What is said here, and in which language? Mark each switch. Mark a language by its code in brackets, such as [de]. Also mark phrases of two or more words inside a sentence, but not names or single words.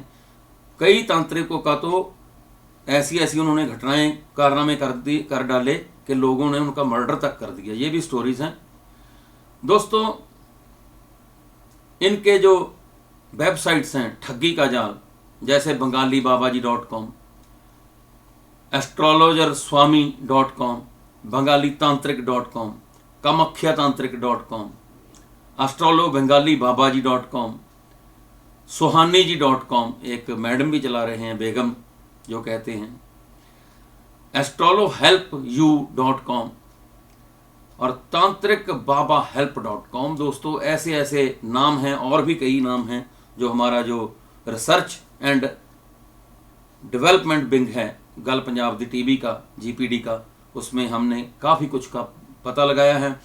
[hi] कई तांत्रिकों का तो ऐसी ऐसी उन्होंने घटनाएं, कारनामे कर डाले कि लोगों ने उनका मर्डर तक कर दिया। ये भी स्टोरीज हैं। दोस्तों, इनके जो वेबसाइट्स हैं ठगी का जाल, जैसे bengali-babaji.com, astrologerswami.com, bengali-tantric.com, kamakhyatantric.com, astrolobengali-babaji.com, sohaniji.com, एक मैडम भी चला रहे हैं, बेगम जो कहते हैं, astrolohelpyou.com और tantricbabahelp.com। दोस्तों, ऐसे ऐसे नाम हैं, और भी कई नाम हैं जो हमारा जो [en] research and development wing [hi] है गल पंजाब दी टीवी का, जीपीडी का, उसमें हमने काफ़ी कुछ का पता लगाया है।